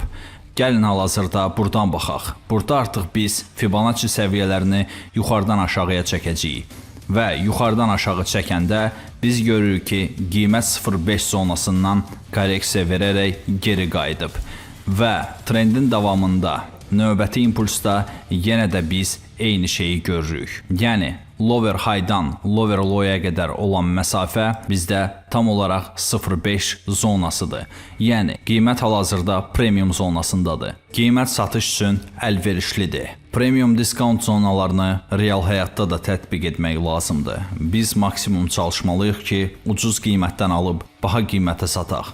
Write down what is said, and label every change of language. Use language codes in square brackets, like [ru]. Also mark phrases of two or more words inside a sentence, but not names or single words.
[az] Gəlin hal-hazırda buradan baxaq. Burada artıq biz Fibonacci səviyyələrini yuxarıdan aşağıya çəkəcəyik. Və yuxarıdan aşağı çəkəndə biz görürük ki, qiymət 0.5 zonasından korreksiya verərək geri qayıdıb. Və trendin davamında növbəti impulsda yenə də biz eyni şeyi görürük. Yəni, [en] lower high-dan lower low-ya [az] qədər olan məsafə bizdə tam olaraq 0.5 zonasıdır. Yəni, qiymət hal-hazırda premium zonasındadır. Qiymət satış üçün əlverişlidir. [en] Premium diskount [az] zonalarını real həyatda da tətbiq etmək lazımdır. Biz maksimum çalışmalıyıq ki, ucuz qiymətdən alıb baha qiymətə sataq.